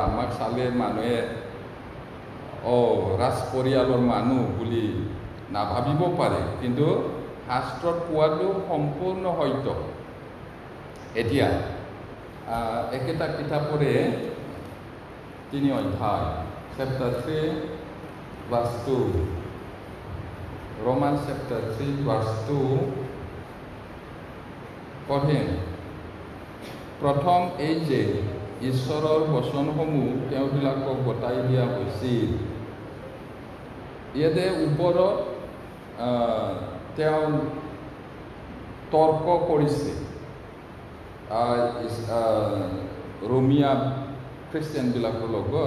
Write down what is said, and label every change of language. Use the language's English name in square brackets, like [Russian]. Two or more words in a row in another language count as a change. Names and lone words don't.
[Assamese] আমাক চালে মানুহে ৰাজ পৰিয়ালৰ মানুহ বুলি নাভাবিব পাৰে, কিন্তু শাস্ত্ৰত পোৱাটো সম্পূৰ্ণ সত্য। এতিয়া একেটা কিতাপৰে 3 অধ্যায়, [English] chapter 3 verse 2, Romans chapter 3 verse 2 [Assamese] পঢ়িম। প্ৰথম এই যে ঈশ্বৰৰ বচনসমূহ তেওঁবিলাকক গতাই দিয়া হৈছিল। ইয়াতে ওপৰত তেওঁ তৰ্ক কৰিছে ৰোমিয়া খ্ৰীষ্টিয়ানবিলাকৰ লগত।